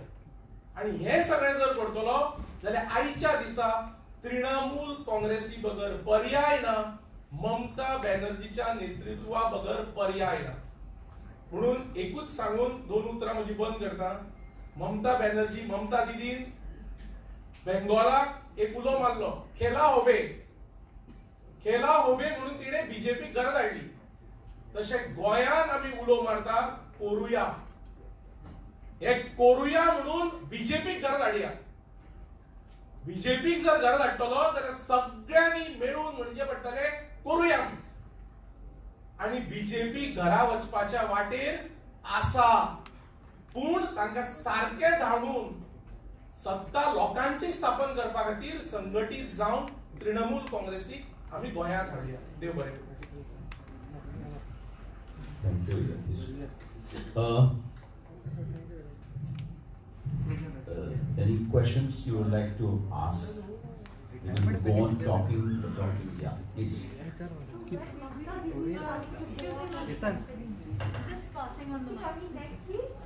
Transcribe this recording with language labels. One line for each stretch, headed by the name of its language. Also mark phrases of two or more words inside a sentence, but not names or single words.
Konkani: आणि हे सगळें जर करतलो जाल्यार आयच्या दिसा तृणमूल काँग्रेसी बगर पर्याय ना, ममता बॅनर्जीच्या नेतृत्वा बगर पर्याय ना. म्हणून एकूच सांगून 2 उतरां म्हजी बंद करता. ममता बॅनर्जी, ममता दिदीन बेंगॉलाक एक उलो मारलो,
Bangla: খেলা হবে, খেলা হবে
Konkani: म्हणून तिणे बीजेपी घरात हाडली. तशे गोंयान आमी उलो मारता कोरुया. हे कोरुया म्हणून बीजेपीक घरात हाडया. बीजेपीक जर घरात हाडटलो जाल्यार सगळ्यांनी मेळून म्हणचे पडटले कोरुया. आणि बीजेपी घरा वचपाच्या वाटेर आसा, पूण तांकां सारखे धाडून सत्ता लोकांची स्थापन करपा खातीर संघटीत जावन तृणमूल काँग्रेसीक आमी गोंयांत हाडया. देव बरें करूं.
English: Thank you, Yatish. Any questions you would like to ask? We can go on talking. Yeah, please. Just passing on the mic.